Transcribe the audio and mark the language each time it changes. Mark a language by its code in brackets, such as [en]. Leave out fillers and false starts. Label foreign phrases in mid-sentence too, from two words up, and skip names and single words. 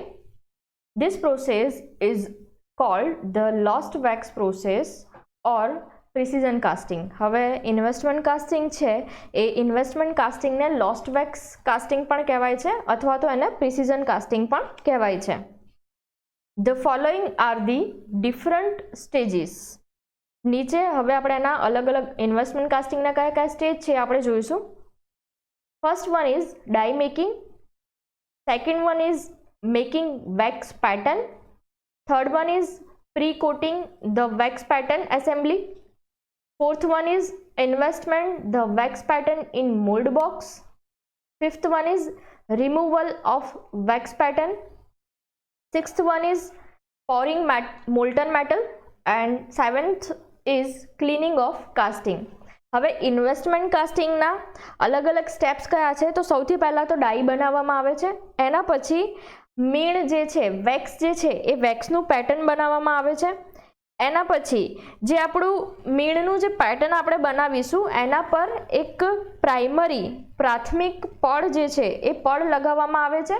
[en] This process is called the lost wax process or precision casting. [gu] હવે [en] investment casting [gu] છે એ ઇન્વેસ્ટમેન્ટ કાસ્ટિંગને [en] lost wax casting [gu] પણ કહેવાય છે અથવા તો એને [en] precision casting [gu] પણ કહેવાય છે. [en] The following are the different stages. [gu] નીચે હવે આપણે એના અલગ અલગ ઇન્વેસ્ટમેન્ટ કાસ્ટિંગના કયા કયા સ્ટેજ છે આપણે જોઈશું. [en] First one is die making, second one is making wax pattern, third one is pre coating the wax pattern assembly, fourth one is investment the wax pattern in mould box, fifth one is removal of wax pattern, sixth one is pouring molten metal, and seventh is cleaning of casting. [gu] હવે ઇન્વેસ્ટમેન્ટ કાસ્ટિંગના અલગ અલગ સ્ટેપ્સ કયા છે તો સૌથી પહેલાં તો ડાઈ બનાવવામાં આવે છે. એના પછી મીણ જે છે વેક્સ જે છે એ વેક્સનું પેટર્ન બનાવવામાં આવે છે. એના પછી જે આપણું મીણનું જે પેટર્ન આપણે બનાવીશું એના પર એક પ્રાથમિક પડ જે છે એ પડ લગાવવામાં આવે છે.